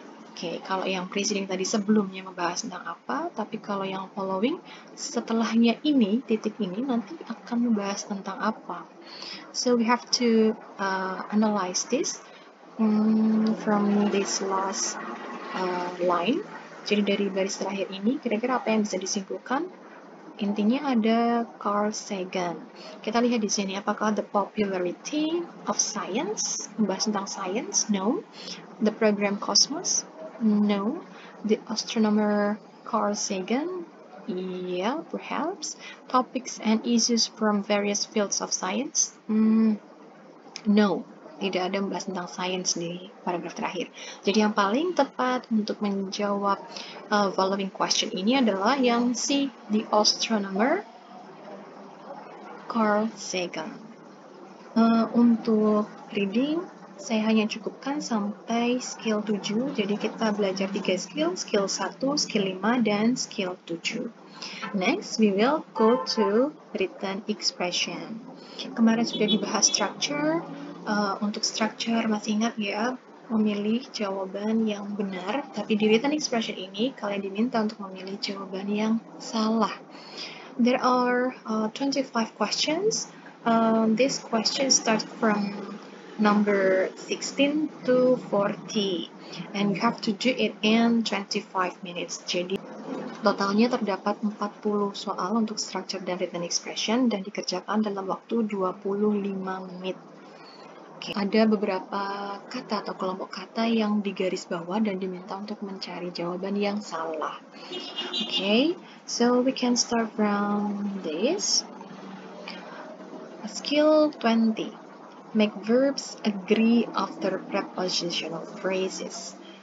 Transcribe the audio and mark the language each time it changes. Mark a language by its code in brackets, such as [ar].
[id] Oke, kalau yang preceding tadi sebelumnya membahas tentang apa, tapi kalau yang following setelahnya ini, titik ini nanti akan membahas tentang apa. [en] So we have to analyze this from this last line. [id] Jadi dari baris terakhir ini, kira-kira apa yang bisa disimpulkan? Intinya ada Carl Sagan. Kita lihat di sini, apakah [en] the popularity of science, [id] membahas tentang science? [en] No. The program Cosmos? No. The astronomer Carl Sagan? Yeah, perhaps. Topics and issues from various fields of science? No. [id] Tidak ada membahas tentang sains di paragraf terakhir. Jadi yang paling tepat untuk menjawab following question ini adalah yang C, [en] the astronomer Carl Sagan. [id] Untuk reading, saya hanya cukupkan sampai skill 7. Jadi kita belajar 3 skill 1, skill 5, dan skill 7. [en] Next, we will go to written expression. [id] Kemarin sudah dibahas structure. Untuk structure masih ingat ya, memilih jawaban yang benar, tapi di written expression ini kalian diminta untuk memilih jawaban yang salah. [en] There are 25 questions. These questions start from number 16 to 40, and you have to do it in 25 minutes. [id] Jadi totalnya terdapat 40 soal untuk structure dan written expression dan dikerjakan dalam waktu 25 menit. Oke, ada beberapa kata atau kelompok kata yang digaris bawah dan diminta untuk mencari jawaban yang salah. [en] Okay, so we can start from this. Skill 20. Make verbs agree after prepositional phrases.